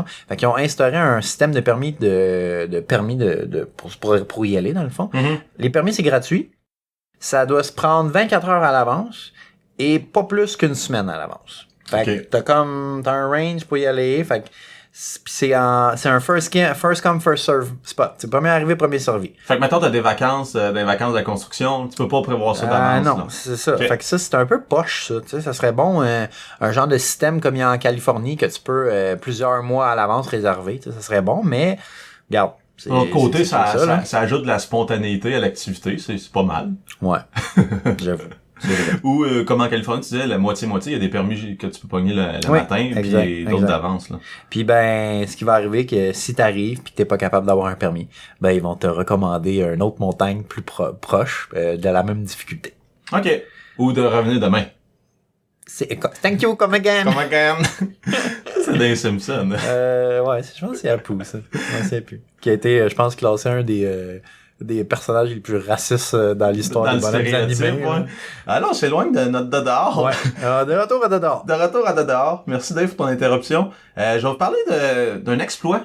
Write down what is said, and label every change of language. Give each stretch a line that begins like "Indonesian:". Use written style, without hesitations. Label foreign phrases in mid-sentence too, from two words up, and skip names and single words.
French: Fait qu'ils ont instauré un système de permis pour y aller, dans le fond. Les permis, c'est gratuit. Ça doit se prendre 24 heures à l'avance. Et pas plus qu'une semaine à l'avance. Fait que t'as un range pour y aller. Fait que c'est un
English: first come, first serve spot.
French: C'est premier arrivé, premier servi. Fait que maintenant t'as des vacances de la construction, tu peux pas prévoir ça d'avance. Non, là. c'est ça. Fait que ça, c'est un peu poche, ça. Tu sais, ça serait bon, un genre de système comme il y a en Californie, que tu peux plusieurs mois à l'avance réserver. Tu sais, ça serait bon, mais regarde. De l'autre côté, ça ajoute de la spontanéité à l'activité, c'est pas mal. Ouais. J'avoue. Ou comme en Californie, tu disais, la moitié-moitié, il y a des permis que tu peux pogner le matin, puis d'autres d'avance. Puis ben, ce qui va arriver, que si t'arrives puis que t'es pas capable d'avoir un permis, ben ils vont te recommander une autre montagne plus proche de la même difficulté. OK. Ou de revenir demain.
English: Thank you, come again. Come again.
French: C'est des Simpsons. Ouais, je pense que c'est Apu, ça. Je sais plus. Qui a été, je pense, classé un des personnages les plus racistes dans l'histoire des bonhommes animés. Ouais. Ah non, c'est loin de notre Dodor. Ouais. De retour à Dodor. De retour à Dodor. Merci Dave pour ton interruption. Je vais vous parler d'un exploit.